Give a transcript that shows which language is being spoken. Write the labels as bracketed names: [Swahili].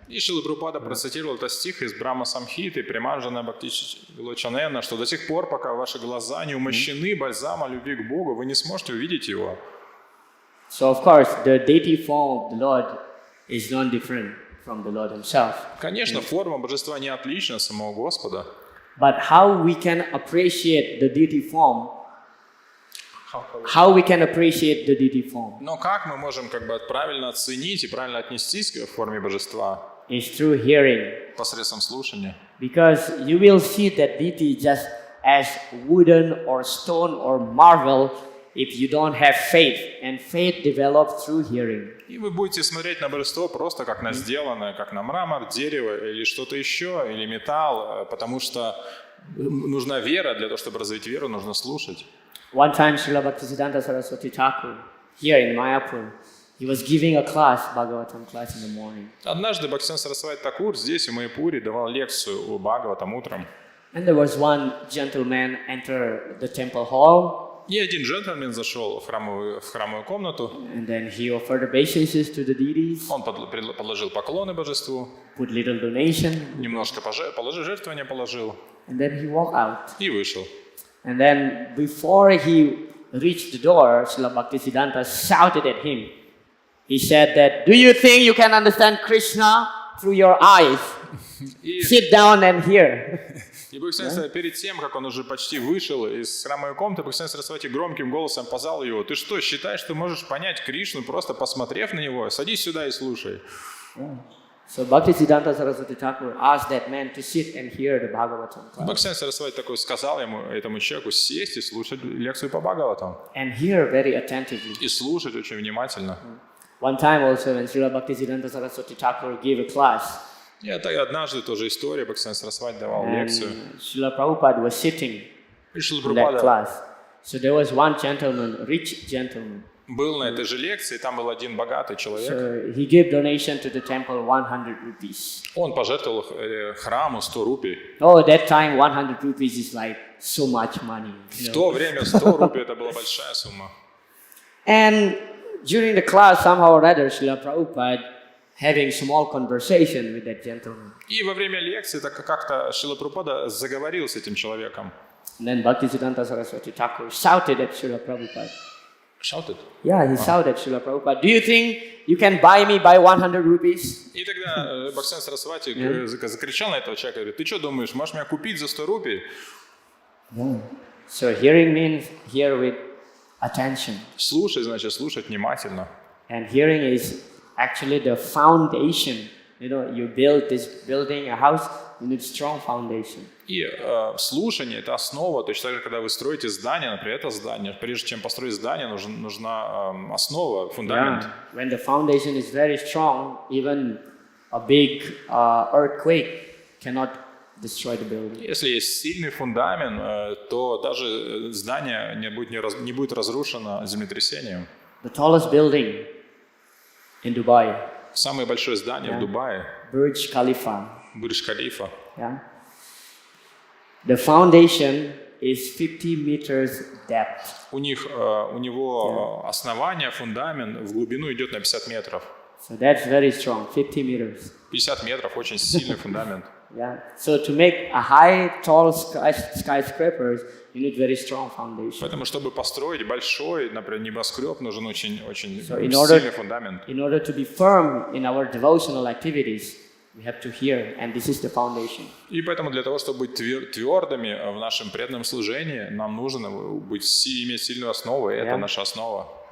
[Russian] И Шрила Прабхупада процитировал этот стих из Брахма Самхиты, Приманджана Бхакти Вилочанена, что до тех пор, пока ваши глаза не умощены бальзамом любви к Богу, вы не сможете увидеть Его. [English] So of course, the deity form of the Lord is not different from the Lord Himself. [Russian] Конечно, форма божества не отлична от самого Господа. [English] But how we can appreciate the deity form? How we can appreciate the deity form? [Russian] Но как мы можем правильно оценить и правильно отнестись к форме божества? [English] Is through hearing. [Russian] Посредством слушания. [English] Because you will see that deity just as wooden or stone or marble if you don't have faith. And faith develops through hearing. [Russian] И вы будете смотреть на божество просто как на сделанное, как на мрамор, дерево или что-то еще, или металл, потому что нужна вера, для того, чтобы развить веру, нужно слушать. [English] One time Srila Bhaktisiddhanta Saraswati Thakur, here in Mayapur, he was giving a class, Bhagavatam class in the morning. [Russian] Однажды Бхактисиданта Сарасвати Такур здесь, в Майяпуре, давал лекцию о Бхагаватам утром. [English] And there was one gentleman enter the temple hall, [Russian] И один джентльмен зашел в храмовую комнату, [English] and then he offered obeisances to the deities, [Russian] он подложил поклоны божеству, [English] put little donation, [Russian] немножко положил, жертвование положил [English] and then he walked out. [Russian] и вышел. [English] And then before he reached the door, Srila Bhaktisiddhanta shouted at him. He said that, "Do you think you can understand Krishna through your eyes? Sit down and hear." [Russian] И Бхактисиданта перед тем, как он уже почти вышел из храмовой комнаты, Бхактисиданта Сарасвати громким голосом позвал его: «Ты что, считаешь, что можешь понять Кришну, просто посмотрев на него? Садись сюда и слушай». [English] So Bhaktisiddhanta Saraswati Thakur asked that man to sit and hear the Bhagavatam class. [Russian] Бхактисиданта Сарасвати такой сказал этому человеку сесть и слушать лекцию по Бхагаватам. [English] And hear very attentively. [Russian] И слушать очень внимательно. [English] One time also when Srila Bhaktisiddhanta Saraswati Thakur gave a class, [Russian] И однажды тоже история, Бхактисиданта Сарасвати давал лекцию. [English] Srila Prabhupada was sitting [Russian] И Шрила [English] in that [Russian] Прабхупада [English] class. So there was one gentleman, rich gentleman. [Russian] был на этой же лекции, и там был один богатый человек. [English] So he gave donation to the temple 100 rupees. [Russian] Он пожертвовал храму 100 рупий. [English] Oh, that time 100 rupees is like so much money. [Russian] В то время 100 рупий это была большая сумма. [English] And during the class, somehow or other, Srila Prabhupada having small conversation with that gentleman. [Russian] И во время лекции так как-то Шрила Прабхупада заговорил с этим человеком. [English] And then Bhaktisiddhanta Saraswati Thakur shouted at Srila Prabhupada. Shouted. Yeah, he shouted at Srila Prabhupada, "Do you think you can buy me by 100 rupees?" [Russian] И тогда Бхактисиданта Сарасвати закричал на этого человека, говорит: «Ты что думаешь, можешь меня купить за 100 рупий?» [English] So hearing means hear with attention. [Russian] Слушай, значит, слушать внимательно. [English] And hearing is actually the foundation. You know, you build this building, a house, you need strong foundation. [Russian] И слушание – это основа. Точно так же, когда вы строите здание, например, это здание, прежде чем построить здание, нужна основа, фундамент. [English] Yeah. When the foundation is very strong, even a big earthquake cannot destroy the building. [Russian] Если есть сильный фундамент, то даже здание не будет разрушено землетрясением. [English] The tallest building in Dubai, [Russian] Самое большое здание в Дубае [English] Burj Khalifa. [Russian] – Бурдж-Халифа. [English] Yeah. The foundation is 50 meters depth. [Russian] У него основание, фундамент в глубину идет на 50 метров. [English] So that's very strong, 50 meters. [Russian] 50 метров – очень сильный фундамент. [English] Yeah. So to make a high, tall skyscrapers, you need very strong foundation. [Russian] Поэтому, чтобы построить большой, например, небоскреб, нужен очень [English] So [Russian] сильный фундамент. [English] in order to be firm in our devotional activities, we have to hear, and this is the foundation. [Russian] И поэтому для того, чтобы быть твердыми в нашем преданном служении, нам нужно иметь сильную основу, и это наша основа.